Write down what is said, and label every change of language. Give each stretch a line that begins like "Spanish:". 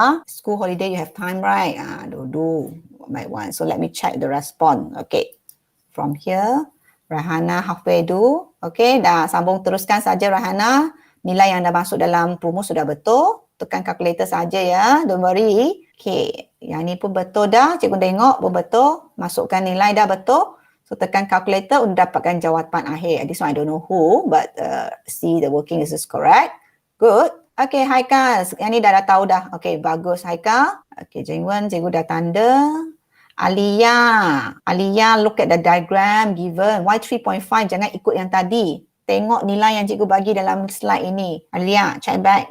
English: School holiday, you have time, right? Do by one. So let me check the response. Okay, from here, Rahana halfway do.
Malay: Okay, dah sambung teruskan saja Rahana. Nilai yang dah masuk dalam rumus sudah betul. Tekan kalkulator saja ya,
English: don't worry.
Malay: Okay, yang ni pun betul dah. Cikgu tengok pun betul. Masukkan nilai dah betul. So tekan calculator untuk dapatkan jawapan akhir.
English: This one I don't know who, but see the working is correct.
Malay: Good. Okay, Haika. Yang ni dah tahu dah. Okay, bagus Haika.
English: Okay, Jingwen,
Malay: cikgu dah tanda.
English: Alia, look at the diagram given. Why 3.5?
Malay: Jangan ikut yang tadi. Tengok nilai yang cikgu bagi dalam slide ini. Alia, check back.